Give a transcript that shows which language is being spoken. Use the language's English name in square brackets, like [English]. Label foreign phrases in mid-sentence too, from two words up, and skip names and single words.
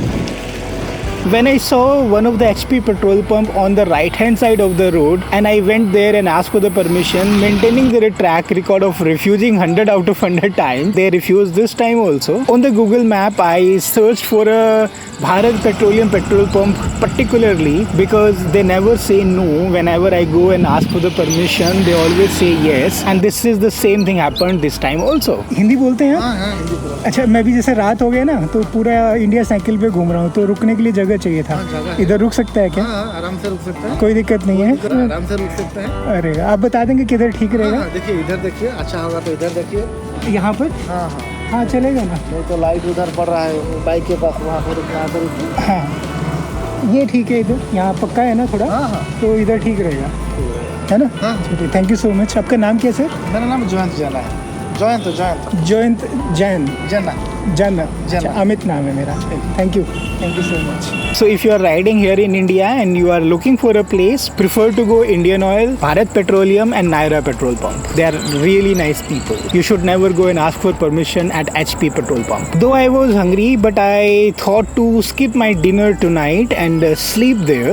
[English] When I saw one of the HP petrol pump on the right hand side of the road and I went there and asked for the permission, maintaining their track record of refusing 100 out of 100 times, they refused this time also. On the Google map I searched for a Bharat Petroleum petrol pump particularly because they never say no. Whenever I go and ask for the permission, they always say yes, and this is the same thing happened this time also. [Hindi] हिंदी बोलते हैं? हाँ हिंदी बोलते हैं। अच्छा, मैं भी जैसे रात हो गया ना तो पूरा इंडिया साइकिल पे घूम रहा हूँ, तो रुकने के लिए जगह चाहिए था। इधर रुक सकता है क्या? आराम से रुक सकता है, कोई दिक्कत नहीं है, आराम से रुक सकता है। अरे आप बता देंगे किधर ठीक रहेगा? देखिए इधर देखिए, अच्छा होगा तो इधर देखिए, यहाँ पर। हाँ हाँ हाँ चलेगा ना। नहीं तो लाइट उधर पड़ रहा है बाइक के पास, वहाँ पर रुकना है। हाँ ये ठीक है इधर, यहाँ पक्का है ना थोड़ा? हाँ हाँ तो इधर ठीक रहेगा, है ना? हाँ। चलिए, [English] Thank you so much. [Hindi] आपका नाम क्या है सर? मेरा नाम जयंत जैन है। जयंत जयंत जैन। जना Jana. Jana. अमित नाम है मेरा. [English] Thank you so much. So if you are riding here in India and you are looking for a place, prefer to go Indian Oil, Bharat Petroleum and Naira Petrol Pump. They are really nice people. You should never go and ask for permission at HP Petrol Pump. Though I was hungry, but I thought to skip my dinner tonight and sleep there.